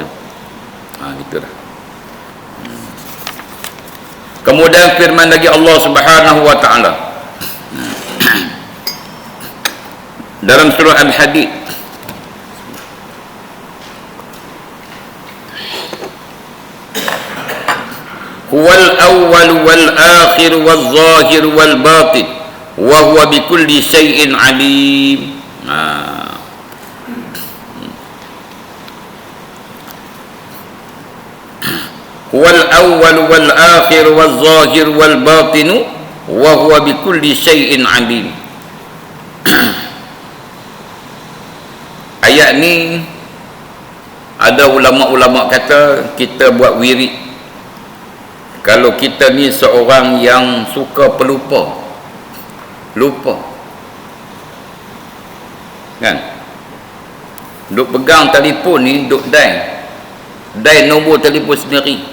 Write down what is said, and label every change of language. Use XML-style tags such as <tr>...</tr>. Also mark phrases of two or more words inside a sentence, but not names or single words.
<ms>Gitulah. Kemudian firman lagi Allah</ms> <ar>سبحانه وتعالى</ar> <ms>dalam surah Al-Hadid,</ms> <ar>هو الأول والآخر والظاهر والباطن وهو بكل شيء عليم. هو الأول والآخر والظاهر والباطن وهو بكل شيء عليم.</ar> <ms>Ayat ni ada ulama-ulama kata kita buat wirid kalau kita ni seorang yang suka pelupa, lupa kan, duk pegang telefon ni, duk dial nombor telefon sendiri.</ms>